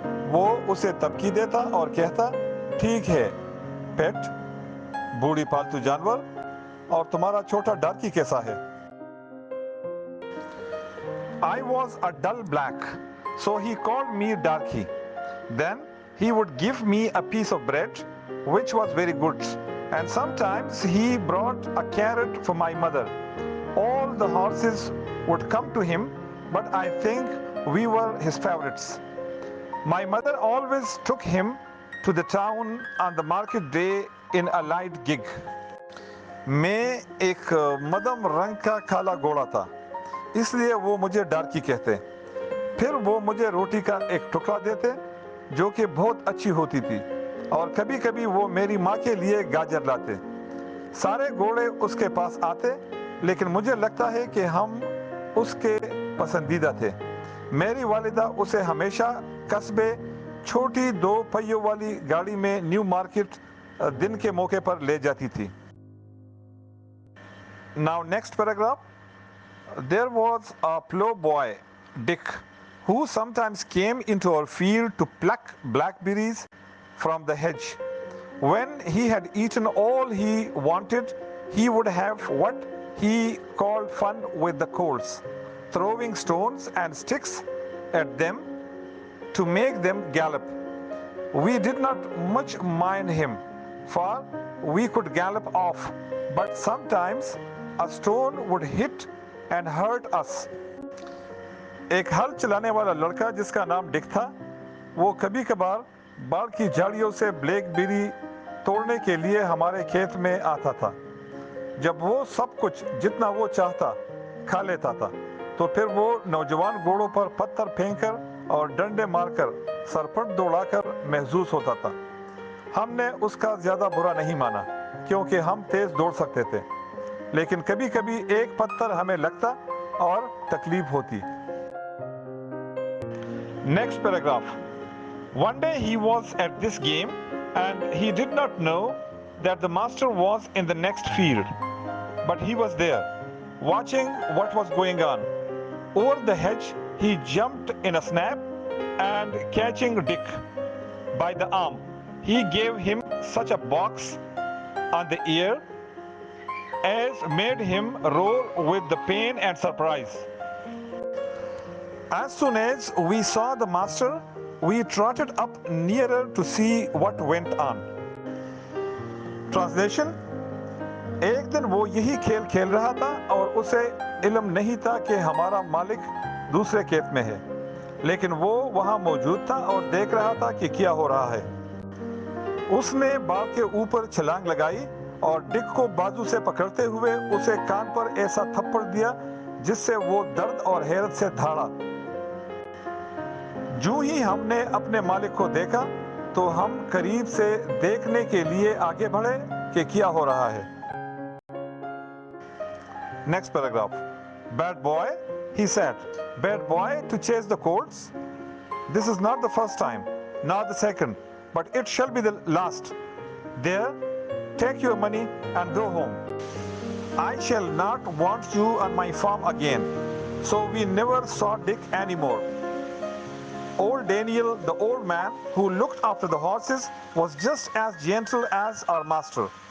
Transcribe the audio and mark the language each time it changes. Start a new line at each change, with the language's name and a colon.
Urdu: وہ اسے تبکی دیتا اور کہتا، "ٹھیک ہے پیٹ، بوڑھی پالتو جانور، اور تمہارا چھوٹا ڈارکی کیسا ہے؟"
English: I was a dull black, so he called me Darky. Then he would give me a piece of bread, which was very good, and sometimes he brought a carrot for my mother. All the horses would come to him, but I think we were his favorites. My mother always took him to the town on the market day in a light gig.
Urdu: میں ایک مدم رنگ کا کالا گھوڑا تھا، اس لیے وہ مجھے ڈارکی کہتے. پھر وہ مجھے روٹی کا ایک ٹکڑا دیتے جو کہ بہت اچھی ہوتی تھی، اور کبھی کبھی وہ میری ماں کے لیے گاجر لاتے. سارے گھوڑے اس کے پاس آتے، لیکن مجھے لگتا ہے کہ ہم اس کے پسندیدہ تھے. میری والدہ اسے ہمیشہ قصبے چھوٹی 2 پہیوں والی گاڑی میں نیو مارکیٹ دن کے موقع پر لے جاتی تھی.
English: Now next paragraph. There was a ploughboy, Dick, who sometimes came into our field to pluck blackberries from the hedge. When he had eaten all he wanted, he would have what he called fun with the colts. throwing stones and sticks at them to make them gallop. We did not much mind him, for we could gallop off, but sometimes a stone would hit and hurt us.
Urdu: ایک ہل چلانے والا لڑکا جس کا نام ڈک تھا، وہ کبھی کبھار باڑ کی جھاڑیوں سے بلیک بیری توڑنے کے لیے ہمارے کھیت میں آتا تھا۔ جب وہ سب کچھ جتنا وہ چاہتا کھا لیتا تھا تو پھر وہ نوجوان گھوڑوں پر پتھر پھینک کر اور ڈنڈے مار کر سرپٹ دوڑا کر محظوظ ہوتا تھا۔ ہم نے اس کا زیادہ برا نہیں مانا کیونکہ ہم تیز دوڑ سکتے تھے، لیکن کبھی کبھی ایک پتھر ہمیں لگتا اور تکلیف ہوتی۔
English: Next paragraph. One day he was at this game and he did not know that the master was in the next field, but he was there, watching what was going on. Over the hedge he jumped in a snap, and catching Dick by the arm, he gave him such a box on the ear as made him roar with the pain and surprise. As soon as we saw the master, we trotted up nearer to see what went on. Translation.
Urdu: ایک دن وہ یہی کھیل کھیل رہا تھا اور اسے علم نہیں تھا کہ ہمارا مالک دوسرے کھیت میں ہے، لیکن وہ وہاں موجود تھا اور دیکھ رہا تھا کہ کیا ہو رہا ہے۔ اس نے باڑ کے اوپر چھلانگ لگائی اور ڈک کو بازو سے پکڑتے ہوئے اسے کان پر ایسا تھپڑ دیا جس سے وہ درد اور حیرت سے دھاڑا۔ جو ہی ہم نے اپنے مالک کو دیکھا تو ہم قریب سے دیکھنے کے لیے آگے بڑھے کہ کیا ہو رہا ہے۔
English: Next paragraph. Bad boy, he said. Bad boy to chase the colts? This is not the first time, nor the second, but it shall be the last. There, take your money and go home. I shall not want you on my farm again. So we never saw Dick anymore. Old Daniel, the old man who looked after the horses, was just as gentle as our master.